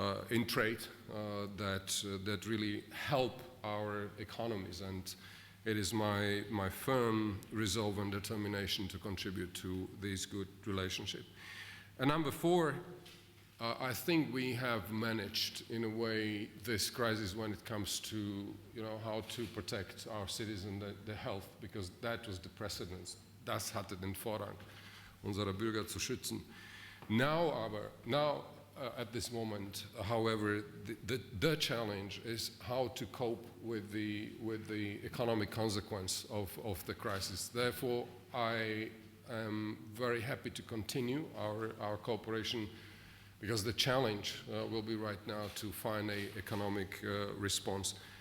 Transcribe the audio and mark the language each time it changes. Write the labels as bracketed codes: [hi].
[en] in trade that really help our economies, and it is my firm resolve and determination to contribute to this good relationship. And number 4, I think we have managed in a way this crisis when it comes to how to protect our citizens, the health, because that was the precedence. [de] Das hatte den Vorrang, unsere Bürger zu schützen. [en] Now at this moment, however, the challenge is how to cope with the economic consequence of the crisis. Therefore, I am very happy to continue our cooperation, because the challenge will be right now to find an economic response.